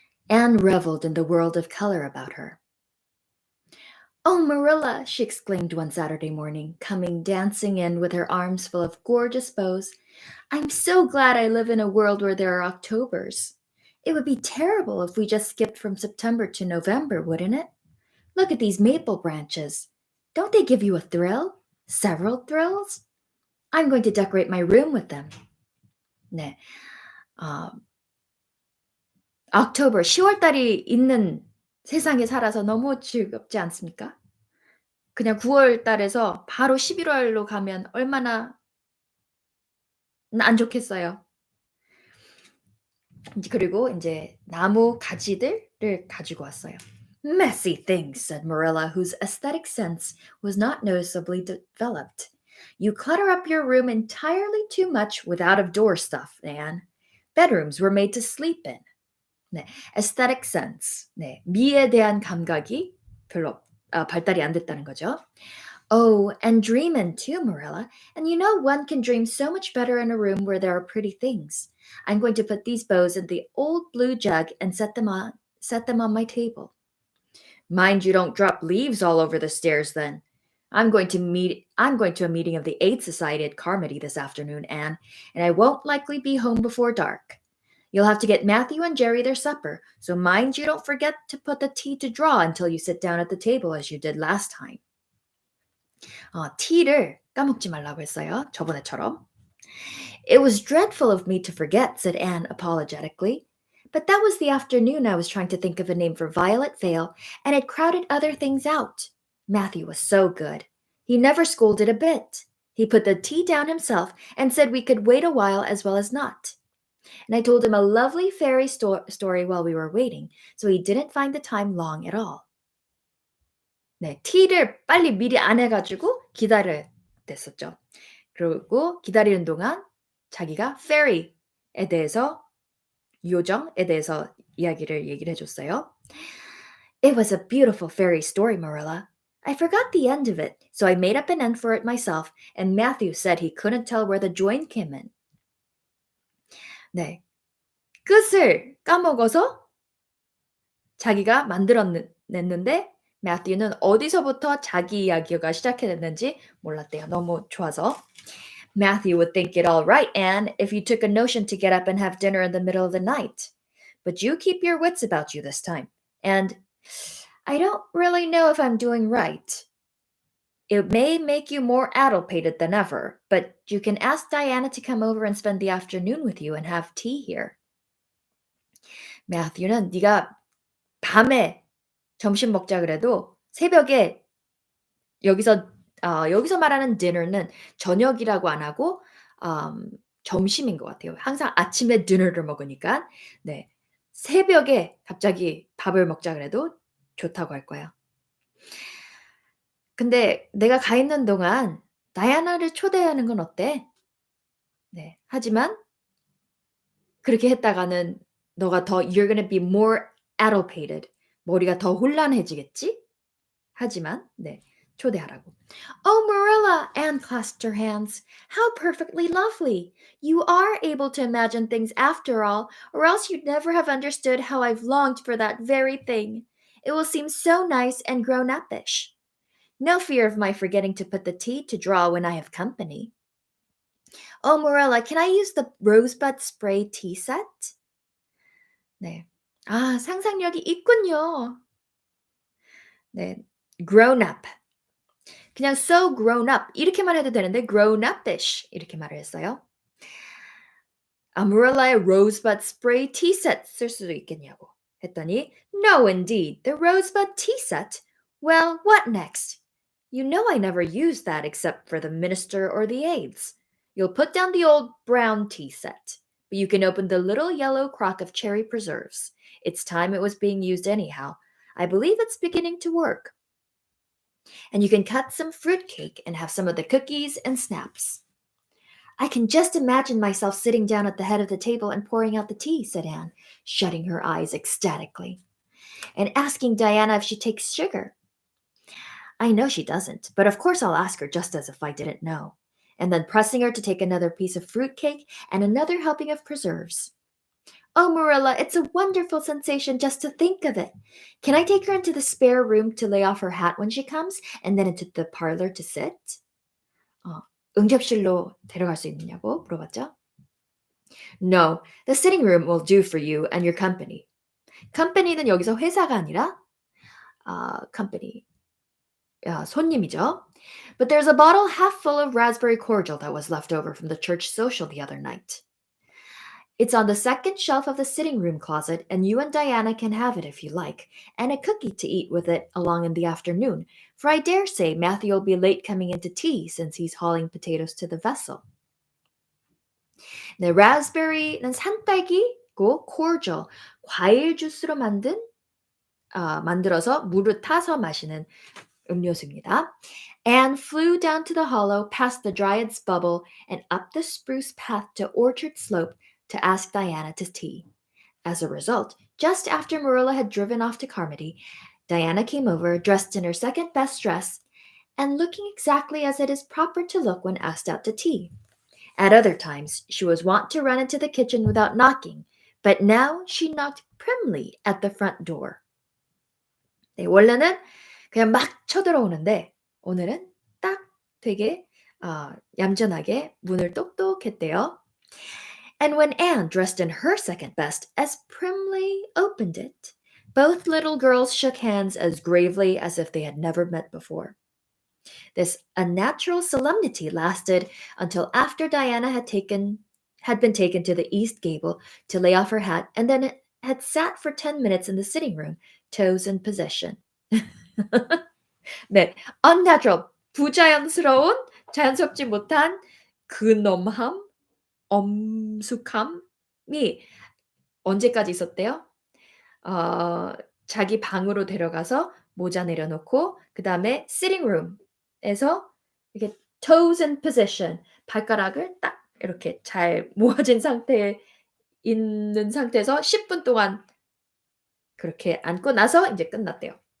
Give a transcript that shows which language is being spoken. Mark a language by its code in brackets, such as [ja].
[en] Anne reveled in the world of color about her. "Oh, Marilla," she exclaimed one Saturday morning, coming dancing in with her arms full of gorgeous bows, "I'm so glad I live in a world where there are Octobers. It would be terrible if we just skipped from September to November, wouldn't it? Look at these maple branches. Don't they give you a thrill? Several thrills? I'm going to decorate my room with them." [ko] 네, October, 10월 달이 있는 세상에 살아서 너무 즐겁지 않습니까? 그냥 9월 달에서 바로 11월로 가면 얼마나 안 좋겠어요. 그리고 인제 나무 가지들을 가지고 왔어요. [en] "Messy things," said Marilla, whose aesthetic sense was not noticeably developed. "You clutter up your room entirely too much with out-of-door stuff, Anne. Bedrooms were made to sleep in." 네, aesthetic sense. [ko] 네, 미에 대한 감각이 별로 발달이 안 됐다는 거죠. [en] "Oh, and dreamin' too, Marilla. And you know one can dream so much better in a room where there are pretty things. I'm going to put these bows in the old blue jug and set them on my table." "Mind you don't drop leaves all over the stairs then. I'm going to a meeting of the Aid Society at Carmody this afternoon, Anne, and I won't likely be home before dark. You'll have to get Matthew and Jerry their supper, so mind you don't forget to put the tea to draw until you sit down at the table as you did last time." [ko] 티를 까먹지 말라고 했어요. 저번에처럼. [en] "It was dreadful of me to forget," said Anne apologetically. "But that was the afternoon I was trying to think of a name for Violet Vale, and it crowded other things out. Matthew was so good. He never scolded a bit. He put the tea down himself and said we could wait a while as well as not. And I told him a lovely fairy story while we were waiting, so he didn't find the time long at all." [ko] 네, 티를 빨리 미리 안 해가지고 기다려야 됐었죠. 그리고 기다리는 동안 자기가 fairy에 대해서 요정에 대해서 얘기를 해줬어요. [en] "It was a beautiful fairy story, Marilla. I forgot the end of it, so I made up an end for it myself, and Matthew said he couldn't tell where the join came in." [ko] 네, 끝을 까먹어서 자기가 냈는데 매튜는 어디서부터 자기 이야기가 시작했는지 몰랐대요. 너무 좋아서. [en] "Matthew would think it all right, Anne, if you took a notion to get up and have dinner in the middle of the night. But you keep your wits about you this time. And I don't really know if I'm doing right. It may make you more addlepated than ever, but you can ask Diana to come over and spend the afternoon with you and have tea here." [ko] 매튜는 네가 밤에 점심 먹자 그래도 새벽에 여기서 말하는 dinner는 저녁이라고 안 하고 점심인 것 같아요. 항상 아침에 dinner를 먹으니까. 네. 새벽에 갑자기 밥을 먹자 그래도 좋다고 할 거예요. "근데 내가 가 있는 동안 다이아나를 초대하는 건 어때?" 네. 하지만 그렇게 했다가는 너가 더 [en] "You're gonna be more addlepated." [ko] 머리가 더 혼란해지겠지? 하지만 네. 초대하라고. [en] "Oh, Marilla," Anne clasped her hands. "How perfectly lovely! You are able to imagine things after all, or else you'd never have understood how I've longed for that very thing. It will seem so nice and grown-uppish. No fear of my forgetting to put the tea to draw when I have company. Oh, Marilla, can I use the rosebud spray tea set? 네. [ko] 아, 상상력이 있군요. 네. Grown up. 그냥 [en] so grown up [ko] 이렇게만 해도 되는데 grown up-ish 이렇게 말을 했어요. Marilla의 [en] rosebud spray tea set [ko] 쓸 수도 있겠냐고 했더니 [en] No, indeed. The rosebud tea set? Well, what next? You know I never use that except for the minister or the aides. You'll put down the old brown tea set, but you can open the little yellow crock of cherry preserves. It's time it was being used anyhow. I believe it's beginning to work. And you can cut some fruit cake and have some of the cookies and snaps. I can just imagine myself sitting down at the head of the table and pouring out the tea, said Anne, shutting her eyes ecstatically, and asking Diana if she takes sugar. I know she doesn't, but of course I'll ask her just as if I didn't know, and then pressing her to take another piece of fruit cake and another helping of preserves. Oh, Marilla, it's a wonderful sensation just to think of it. Can I take her into the spare room to lay off her hat when she comes, and then into the parlor to sit? [ko] 응접실로 데려갈 수 있느냐고 물어봤죠. [en] No, the sitting room will do for you and your company. [ko] company는 여기서 회사가 아니라 company, 손님이죠. [en] But there's a bottle half full of raspberry cordial that was left over from the church social the other night. It's on the second shelf of the sitting room closet, and you and Diana can have it if you like, and a cookie to eat with it along in the afternoon, for I dare say Matthew will be late coming into tea since he's hauling potatoes to the vessel. [ko] 네, raspberry는 산딸기고 cordial, 과일 주스로 만들어서 물을 타서 마시는 음료수입니다. [en] Anne flew down to the hollow, past the Dryad's bubble, and up the spruce path to Orchard Slope to ask Diana to tea. As a result, just after Marilla had driven off to Carmody, Diana came over, dressed in her second best dress, and looking exactly as it is proper to look when asked out to tea. At other times, she was wont to run into the kitchen without knocking, but now she knocked primly at the front door. [ko] 네, 원래는 그냥 막 쳐들어오는데 오늘은 딱 되게 얌전하게 문을 똑똑했대요. [en] And when Anne, dressed in her second best, as primly opened it, both little girls shook hands as gravely as if they had never met before. This unnatural solemnity lasted until after Diana had been taken to the east gable to lay off her hat, and then had sat for 10 minutes in the sitting room, toes in position. [ko] 네, unnatural, 부자연스러운, 자연스럽지 못한 근엄함, 엄숙함이 언제까지 있었대요? 자기 방으로 데려가서 모자 내려놓고 그 다음에 sitting room에서 이렇게 [en] toes in position, [ko] 발가락을 딱 이렇게 잘 모아진 상태에 있는 상태에서 10분 동안 그렇게 앉고 나서 이제 끝났대요.